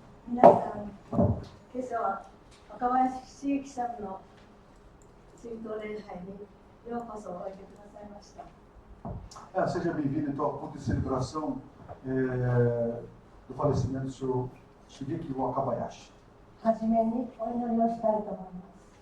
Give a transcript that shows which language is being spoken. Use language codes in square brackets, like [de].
[ja] 皆さん、今朝は若林茂樹さんの追悼礼拝にようこそおいでくださいました。 [pt] Seja bem-vindo então ao culto de celebração do falecimento do senhor Shigeki Wakabayashi. [ja] はじめにお祈りをしたいと思います。